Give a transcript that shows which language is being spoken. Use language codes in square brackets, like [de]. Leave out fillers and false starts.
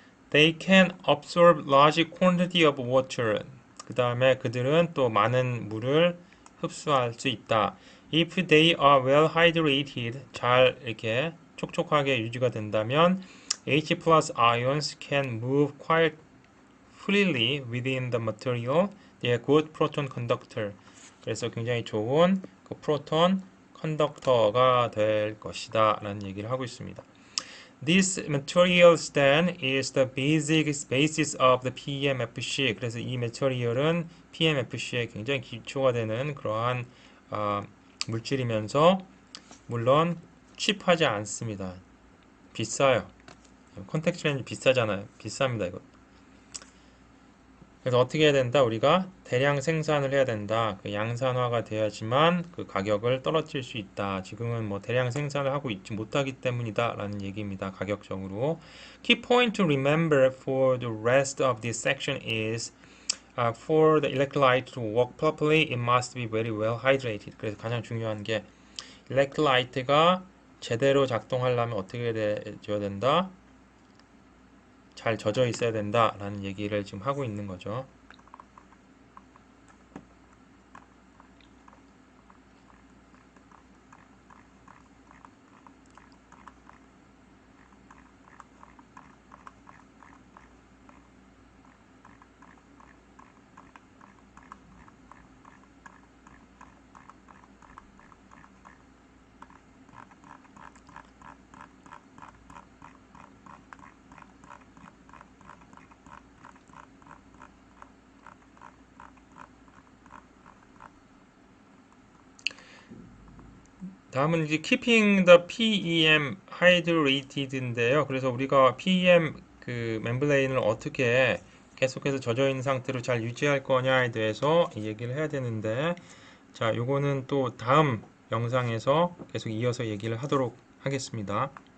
[en] They can absorb large quantity of water. [ko] 그 다음에 그들은 또 많은 물을 흡수할 수 있다. [en] If they are well hydrated, [ko] 잘 이렇게 촉촉하게 유지가 된다면 [en] H plus ions can move quite freely within the material. They are good proton conductor. [ko] 그래서 굉장히 좋은 그 프로톤 컨덕터가 될 것이다 라는 얘기를 하고 있습니다. [en] This materials then is the basic basis of the PMFC. [ko] 그래서 이 material은 PMFC의 굉장히 기초가 되는 그러한 물질이면서 물론 칩하지 않습니다. 비싸요. 컨택트 렌즈 비싸잖아요. 비쌉니다 이거. 그래서 어떻게 해야 된다? 우리가 대량 생산을 해야 된다. 그 양산화가 돼야지만 그 가격을 떨어뜨릴 수 있다. 지금은 뭐 대량 생산을 하고 있지 못하기 때문이다. 라는 얘기입니다. 가격적으로. [en] Key point to remember for the rest of this section is for the electrolyte to work properly, it must be very well hydrated. [ko] 그래서 가장 중요한 게 electrolyte가 제대로 작동하려면 어떻게 되어야 된다? 잘 젖어 있어야 된다라는 얘기를 지금 하고 있는 거죠. 다음은 이제 [en] keeping the PEM hydrated [ko] 인데요. 그래서 우리가 PEM 그 멤브레인을 어떻게 계속해서 젖어 있는 상태로 잘 유지할 거냐에 대해서 얘기를 해야 되는데, 자, 요거는 또 다음 영상에서 계속 이어서 얘기를 하도록 하겠습니다.